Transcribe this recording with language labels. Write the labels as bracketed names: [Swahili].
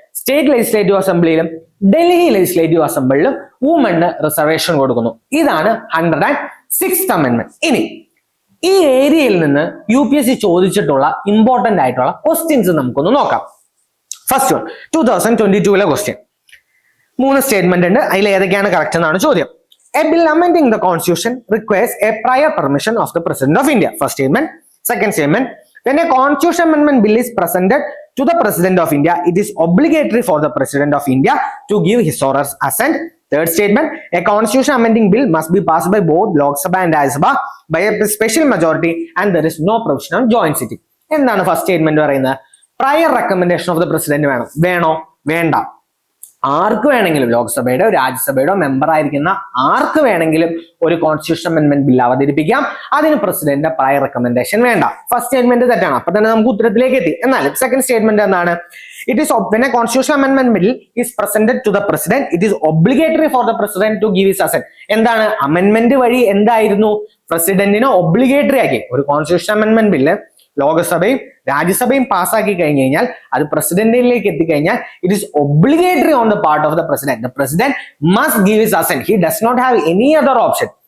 [Malayalam] State legislative അസംബ്ലിയിലും Delhi legislative അസംബ്ലിയിലും വുമന് reservation കൊടുക്കുന്നു. ഇതാണ് 106th amendment. ഇനി ഈ ഏരിയയിൽ നിന്ന് UPSC ചോദിച്ചിട്ടുള്ള ഇമ്പോർട്ടന്റ് ആയിട്ടുള്ള ക്വസ്റ്റ്യൻസ് നമുക്കൊന്ന് നോക്കാം. First one 2022 question. 3 സ്റ്റേറ്റ്മെന്റ് ഉണ്ട്, അതിൽ ഏതൊക്കെയാണ് കറക്റ്റ് എന്നാണ് ചോദ്യം. [English] A bill amending the constitution requires a prior permission of the President of India. First statement. Second statement. When a constitution amendment bill is presented to the President of India, it is obligatory for the President of India to give his or her assent. Third statement. A constitution amending bill must be passed by both Lok Sabha and Rajya Sabha by a special majority and there is no provision on joint sitting. [Malayalam] എന്താണ് first statement പറയുന്നത്? [English] prior recommendation of the president [Malayalam] വേണോ? വേണ്ട. ആർക്ക് വേണമെങ്കിലും, ലോക്സഭയുടെ രാജ്യസഭയുടെ member ആയിരിക്കുന്ന ആർക്ക് വേണമെങ്കിലും ഒരു constitution amendment bill അവതരിപ്പിക്കാം. അതിന് പ്രസിഡന്റിന്റെ പ്രയർ റെക്കമെൻഡേഷൻ വേണ്ട. ഫസ്റ്റ് സ്റ്റേറ്റ്മെന്റ് തെറ്റാണ്. അപ്പൊ തന്നെ നമുക്ക് ഉത്തരത്തിലേക്ക് എത്തി. എന്നാൽ സെക്കൻഡ് സ്റ്റേറ്റ്മെന്റ് എന്താണ്? [English] It is when a constitutional amendment bill is presented to the president, it is obligatory for the president to give his assent. [Malayalam] എന്താണ് അമെന്റ്മെന്റ് വഴി എന്തായിരുന്നു? പ്രസിഡന്റിനെ ഒബ്ലിഗേറ്ററി ആക്കി. ഒരു കോൺസ്റ്റിറ്റ്യൂഷൻ അമെന്റ്മെന്റ് ബില്ല് ലോകസഭയും രാജ്യസഭയും പാസ്സാക്കി കഴിഞ്ഞു കഴിഞ്ഞാൽ അത് പ്രസിഡന്റിലേക്ക് എത്തിക്കഴിഞ്ഞാൽ [English] It is obligatory on the part of the president. The president must give his assent. He does not have any other option.